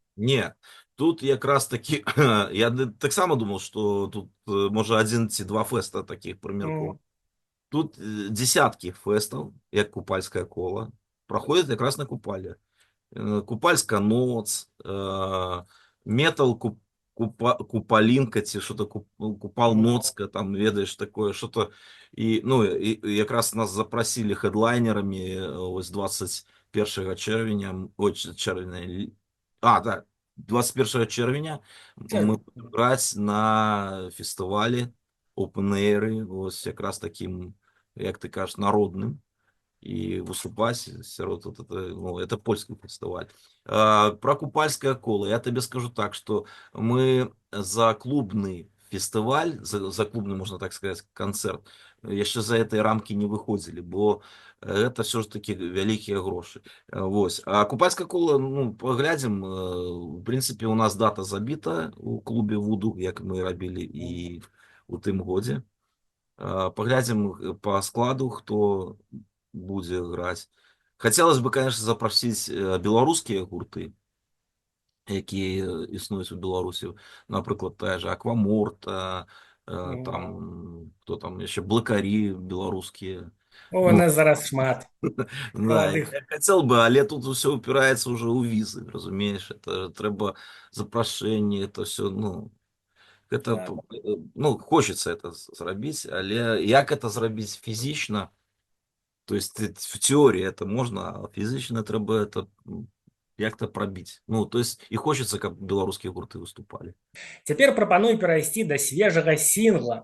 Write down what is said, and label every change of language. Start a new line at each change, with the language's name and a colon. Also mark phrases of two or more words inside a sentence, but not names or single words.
Belarusian: Не, тут якраз такі я таксама думал, што тут можа адзін ці два фэста такіх прымеркова. Тут десятки фэстаў, як купальскае кола, праходзяць якраз на купале. Купальская ноц, метал купалінка ці что-то купал ноцка, там ведаеш
Russian: такое что-то.
Belarusian: І ну і якраз нас запросили хедлайнерамі ось 21 чэрвеня, ой, чэрвеня, так, 21 чэрвеня мы будем граць на фестывалі Open Air, ось якраз таким, як ты кажаш, народным,
Russian: и выступать сярод вот это, ну, это польский фестиваль. Про купальское коло я тебе скажу так, что мы за клубный фестиваль, за клубный, можно так сказать, концерт,
Belarusian: яшчэ за этой рамкі не выходзілі, бо гэта все ж таки вялікія грошы. Вось. А купальскае кола, ну, паглядзім, в прынцыпе, у нас дата забіта у клубе Вуду, як мы рабілі і у тым годзе. Паглядзім по складу, хто будзе граць. Хацелось бы, конечно, запросіць беларускія гурты, якія існуюць у Беларусі, напрыклад, тая же Акваморта, там, хто там яшчэ, блакарі беларускія. У Ну, нас зараз шмат да, маладых.
Russian: я хотел бы, але тут все упирается уже у визы, разумеешь, это
Belarusian: трэба запрашэнне,
Russian: это все, ну, это, Так.
Belarusian: ну, хочется это зрабіць, але як это зрабіць фізічна,
Russian: то есть в теории это можно,
Belarusian: а фізічна трэба это
Russian: як-то пробить. Ну, то есть и хочется,
Belarusian: каб беларускія гурты выступали. Цяпер прапаную перайсці да свежага сінгла.